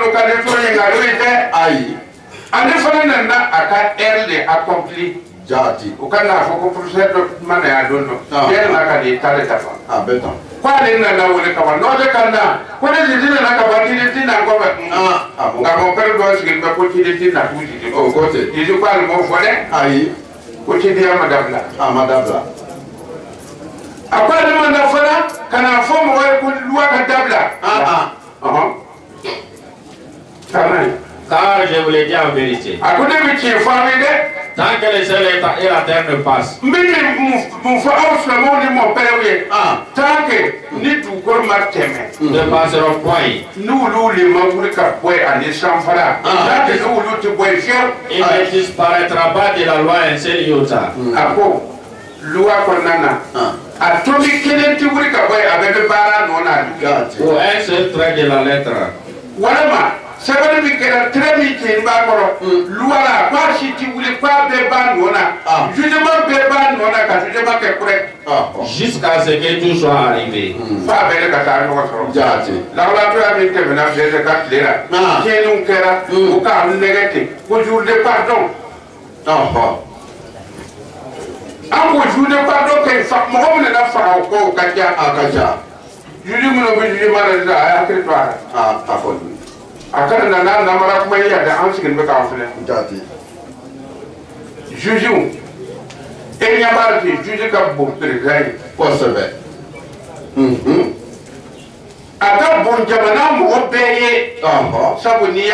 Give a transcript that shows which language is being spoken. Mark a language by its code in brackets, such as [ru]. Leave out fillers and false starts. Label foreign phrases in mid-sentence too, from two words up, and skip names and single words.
[bm] n'u ka leçon ye nkalon ye dɛ ayi ale fana nana a ka [fr] heure de accompli [bm] jaati o ka n'a fɔ ko professeur dɔ ma na yan don dɔ yanni a ka di t'ale dafa a bɛ tan ko ale nana wele ka ban n'o tɛ ka na ko ne Jésus nana ka ban ciden ti na kɔfɛ nka mɔkɛriw dɔw sigilen bɛ ko ciden ti na k'u Jésus o ko ten Jésus ko ale m'o fɔ dɛ ayi ko cidenya ma dabila a ma dabila a ko ale ma na fana ka n'a fɔ mɔgɔ ye ko loi ka dabila [fr] Car je vous l'ai dit en vérité. [bm] a ko ne bɛ tiɲɛ fɔ aw ye dɛ [fr] Tant que le ciel et la terre ne passent, [bm] n bɛ mun fɔ aw silamɛw ni mɔkɛriw ye [fr] tant que [bm] ni dugukolo ma tɛmɛ [fr] ne passeront point. [bm] n'olu le ma wuli ka bɔ yen ani sanfara [fr] tant que [bm] n'olu tɛ bɔ yen fiyewu [fr] Il ne disparaîtra pas de la loi un seul iota. [bm] a ko loi kɔnɔna na a tobi kelen tɛ wuli ka bɔ yen a bɛɛ bɛ baara nɔ na bi [fr] Ou un seul trait de la lettre. [bm] walima sɛbɛnni min kɛra tɛrɛ min cɛnni b'a kɔrɔ loi la k'a si tɛ wuli k'a bɛɛ b'a nɔ na jugement bɛɛ b'a nɔ na ka jugement kɛ correct [fr] Jusqu'à ce que tout soit arrivé. [bm] f'a bɛɛ de ka taa ɲɔgɔn sɔrɔ jaati lawulatɔya min tɛmɛna bɛɛ ka tile la tiɲɛniw kɛra o k'a nɛgɛ ten ko [fr] jour de pardon [bm] an ko [fr] jour de pardon [bm] kɛ mɔgɔ min nana faga o kɔ o ka ca a ka ca juge minnu bɛ jugement na sisan a y'a hakili to a la a fɔ a kana na n'a namara kuma ye yan dɛ an sigilen bɛ k'an filɛ jaati jugew e ɲɛ b'a ten juge ka bon président ye kosɛbɛ a ka bon jamana mɔgɔ bɛɛ ye sabu n'i y'a